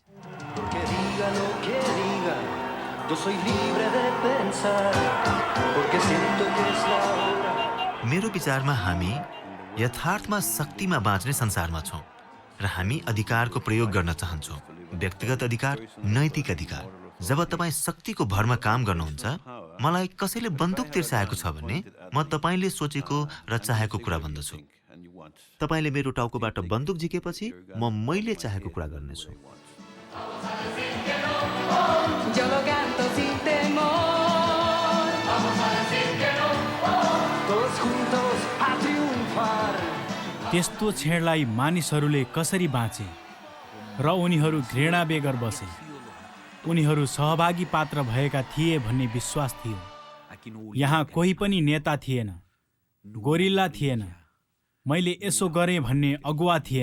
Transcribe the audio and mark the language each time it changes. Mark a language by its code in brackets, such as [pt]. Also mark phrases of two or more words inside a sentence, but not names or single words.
[ne] मेरो विचारमा हामी यथार्थमा शक्तिमा बाँच्ने संसारमा छौँ र हामी अधिकारको प्रयोग गर्न चाहन्छौँ। व्यक्तिगत अधिकार, नैतिक अधिकार। जब तपाईँ शक्तिको भरमा काम गर्नुहुन्छ, मलाई कसैले बन्दुक तिर्साएको छ भने म तपाईँले सोचेको र चाहेको कुरा भन्दछु। तपाईले मेरो टाउकोबाट बन्दुक झिकेपछि मैले चाहेको कुरा गर्नेछु। [es] Yo lo canto sin temor. Vamos a decir que no. Todos juntos a triunfar. [ne] त्यस्तो छेडलाई मानिसहरूले कसरी बाँचे र उनीहरू घृणा बेगर बसे। उनीहरू सहभागी पात्र भएका थिए भन्ने विश्वास थियो। यहाँ कोही पनि नेता थिएन, गोरिल्ला थिएन, मैले यसो गरेँ भन्ने अगुवा थिएन।